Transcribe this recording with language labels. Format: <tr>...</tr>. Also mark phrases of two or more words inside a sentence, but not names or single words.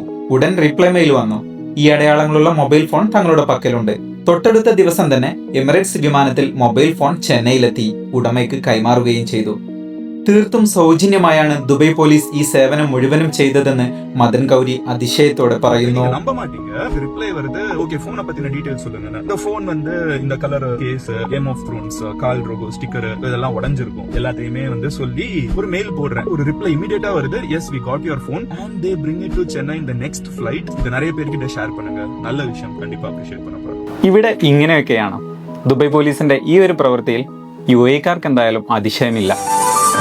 <ml>ഉടൻ റിപ്ലൈ മെയിൽ വന്നു. ഈ അടയാളങ്ങളുള്ള</ml> <en>mobile phone</en> <ml>തങ്ങളുടെ പക്കലുണ്ട്. തൊട്ടടുത്ത ദിവസം തന്നെ എമിറേറ്റ്സ് വിമാനത്തിൽ</ml> <en>mobile phone</en> <ml>ചെന്നൈയിലെത്തി ഉടമയ്ക്ക് കൈമാറുകയും ചെയ്തു. തീർത്തും സൗജന്യമായാണ് ദുബായ് പോലീസ് ഈ സേവനം മുഴുവനും ചെയ്തതെന്ന് മദൻ ഗൗരി അതിശയത്തോടെ പറയുന്നു.</ml> <ta>நம்ப மாட்டீங்க, ரிப்ளை வருது. ஓகே, போனை பத்தின டீடைல்ஸ் சொல்லுங்க. இந்த போன் வந்து இந்த</ta> <en>color case,</en> <ta>கேம் ஆஃப் த்ரோன்ஸ், கால் ரோகோ ஸ்டிக்கர் இதெல்லாம் உடைஞ்சிருக்கும். எல்லாத்தையுமே வந்து சொல்லி ஒரு மெயில் போடுறேன். ஒரு</ta> <en>reply immediately</en> <ta>வருது.</ta> <en>Yes, we got your phone and they bring it to Chennai in the next flight.</en> <ta>இது நிறைய பேர்கிட்ட ஷேர் பண்ணுங்க. நல்ல விஷயம், கண்டிப்பா அப்ரிஷியேட் பண்ணப்படுறோம்.</ta> <ml>ഇവിടെ ഇങ്ങനെയൊക്കെയാണ്. ദുബായ് പോലീസിന്റെ ഈ ഒരു പ്രവൃത്തിയിൽ UAE-കാർക്ക് എന്തായാലും അതിശയമില്ല.</ml>